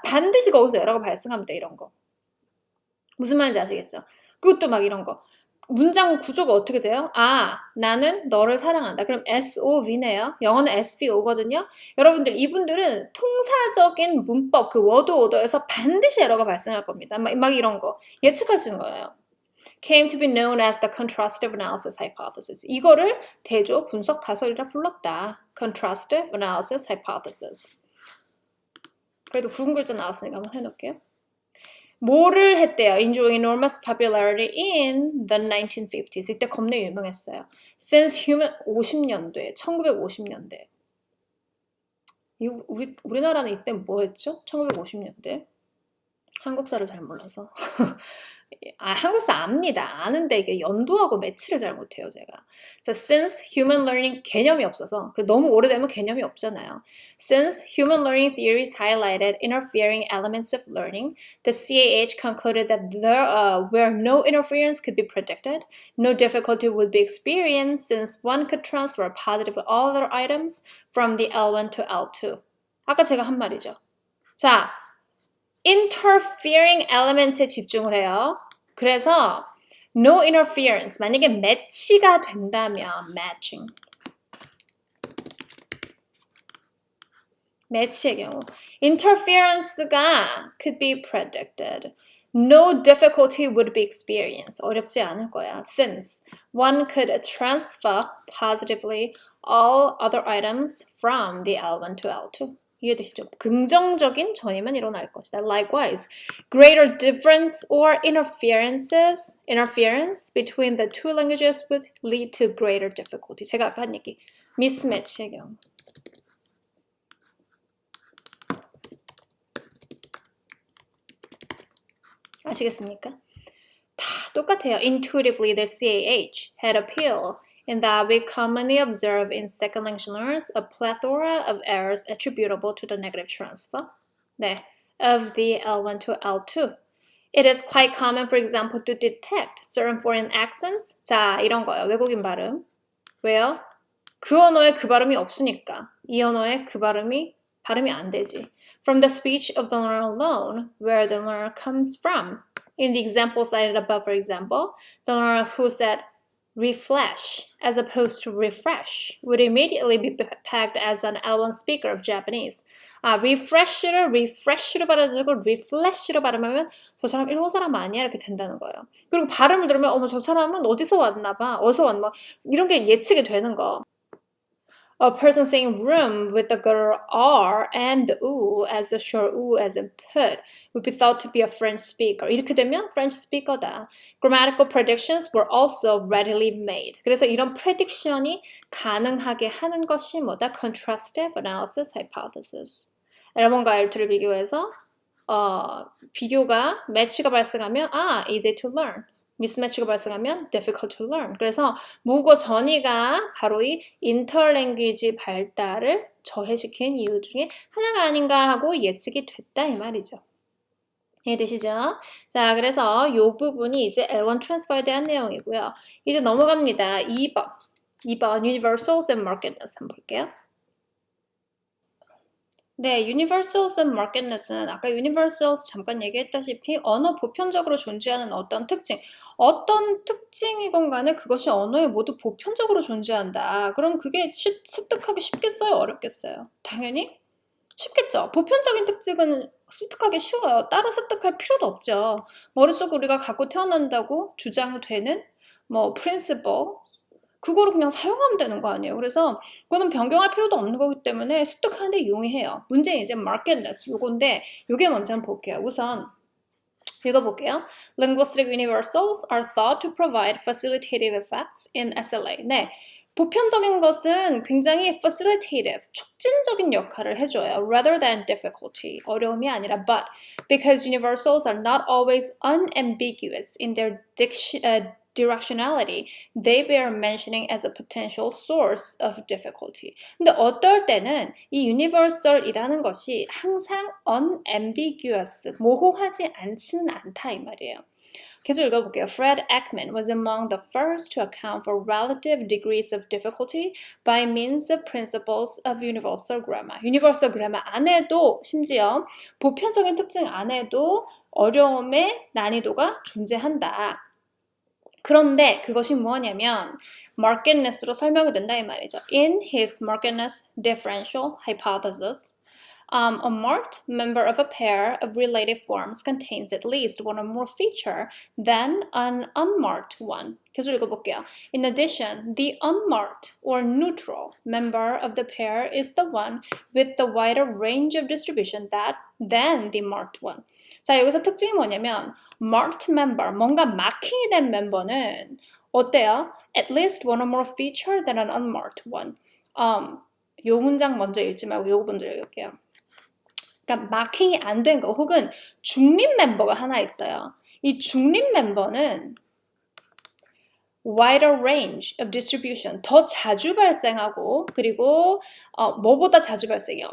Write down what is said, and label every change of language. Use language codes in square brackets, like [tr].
[ko] 반드시 거기서 에러가 발생합니다, 이런 거. 무슨 말인지 아시겠죠? 그리고 또 막 이런 거. 문장 구조가 어떻게 돼요? 아, 나는 너를 사랑한다. 그럼 SOV네요. 영어는 SVO거든요. 여러분들 이분들은 통사적인 문법, 그 워드 오더에서 반드시 에러가 발생할 겁니다. 막 이런 거 예측할 수 있는 거예요. [en] Came to be known as the contrastive analysis hypothesis. [ko] 이거를 대조 분석 가설이라 불렀다. [en] Contrastive analysis hypothesis. [ko] 그래도 굵은 글자 나왔으니까 한번 해놓을게요. 뭐를 했대요? [en] Enjoying enormous popularity in the 1950s. [ko] 이때 겁나 유명했어요. [en] Since human [ko] 50년대, 1950년대. 우리나라는 이때 뭐 했죠? 1950년대. 한국사를 잘 몰라서. 한국사 압니다. 아는데 이게 연도하고 매치를 잘 못해요, 제가. 자, [en] since human learning [ko] 개념이 없어서 너무 오래되면 개념이 없잖아요. [en] Since human learning theories highlighted interfering elements of learning, the CAH concluded that where no interference could be predicted, no difficulty would be experienced since one could transfer positively all other items from the L1 to L2. [ko] 아까 제가 한 말이죠. 자, interfering element에 집중을 해요. 그래서 [en] no interference, [ko] 만약에 매치가 된다면 matching. 매치의 경우 interference가 [en] could be predicted. No difficulty would be experienced. [ko] 어렵지 않을 거야. [en] Since one could transfer positively all other items from the L1 to L2. [ko] 이해되시죠? 긍정적인 전이면 일어날 것이다. [en] Likewise, greater difference or interference between the two languages would lead to greater difficulty. [ko] 제가 아까 한 얘기, mismatch의 경우. 아시겠습니까? 다 똑같아요. [en] Intuitively, the CAH had appeal in that we commonly observe in second language learners a plethora of errors attributable to the negative transfer 네, of the L1 to L2. It is quite common, for example, to detect certain foreign accents. [ko] 자, 이런 거예요. 외국인 발음. 왜요? 그 언어에 그 발음이 없으니까. 이 언어에 그 발음이 안 되지. [en] From the speech of the learner alone, where the learner comes from. In the example cited above, for example, the learner who said reflash as opposed to refresh would immediately be pegged as an L1 speaker of Japanese. [ko] refresh로 발음하고 reflash로 발음하면 저 사람 일본 사람 아니야 이렇게 된다는 거예요. 그리고 발음을 들으면 어머 저 사람은 어디서 왔나 봐. 어디서 왔나 이런 게 예측이 되는 거. [en] A person saying room with the girl R and the U as a short U as in put would be thought to be a French speaker. [ko] 이렇게 되면 French speaker다. [en] Grammatical predictions were also readily made. [ko] 그래서 이런 prediction이 가능하게 하는 것이 뭐다? [en] Contrastive analysis hypothesis. [ko] L1과 L2를 비교해서 비교가 매치가 발생하면 [en] easy to learn. [ko] 미스매치가 발생하면 [en] difficult to learn. [ko] 그래서 모국어 전이가 바로 이 인터랭귀지 발달을 저해시킨 이유 중에 하나가 아닌가 하고 예측이 됐다 이 말이죠. 이해되시죠? 자, 그래서 이 부분이 이제 L1 transfer에 대한 내용이고요. 이제 넘어갑니다. 2번 universals and markedness 한번 볼게요. 네, universals and markedness는 아까 universals 잠깐 얘기했다시피 언어 보편적으로 존재하는 어떤 특징이건 간에 그것이 언어에 모두 보편적으로 존재한다. 그럼 그게 습득하기 쉽겠어요? 어렵겠어요? 당연히 쉽겠죠. 보편적인 특징은 습득하기 쉬워요. 따로 습득할 필요도 없죠. 머릿속에 우리가 갖고 태어난다고 주장되는 principle 그거를 그냥 사용하면 되는 거 아니에요. 그래서 그거는 변경할 필요도 없는 거기 때문에 습득하는데 용이해요. 문제는 이제 markedness 요건데 요게 먼저 한번 볼게요. 우선 읽어볼게요. [en] Linguistic universals are thought to provide facilitative effects in SLA. [ko] 네, 보편적인 것은 굉장히 facilitative, 촉진적인 역할을 해줘요. [en] Rather than difficulty, [ko] 어려움이 아니라 [en] but because universals are not always unambiguous in their directionality, they bear mentioning as a potential source of difficulty. [ko] 근데 어떨 때는 이 universal이라는 것이 항상 unambiguous, 모호하지 않지는 않다 이 말이에요. 계속 읽어볼게요. [en] Fred Ekman was among the first to account for relative degrees of difficulty by means of principles of universal grammar. [ko] Universal grammar 안에도 심지어 보편적인 특징 안에도 어려움의 난이도가 존재한다. 그런데 그것이 무엇이냐면 markedness로 설명이 된다 이 말이죠. [en] In his markedness differential hypothesis, a marked member of a pair of related forms contains at least one or more feature than an unmarked one. [ko] 계속 읽어볼게요. [en] In addition, the unmarked or neutral member of the pair is the one with the wider range of distribution than the marked one. [ko] 자, 여기서 특징이 뭐냐면 marked member, 뭔가 마킹이 된 멤버는 어때요? [en] At least one or more feature than an unmarked one. [ko] 요 문장 먼저 읽지 말고 요거 먼저 읽을게요. 그러니까 마킹이 안 된 거 혹은 중립 멤버가 하나 있어요. 이 중립 멤버는 [en] wider range of distribution, [ko] 더 자주 발생하고 그리고 뭐보다 자주 발생해요?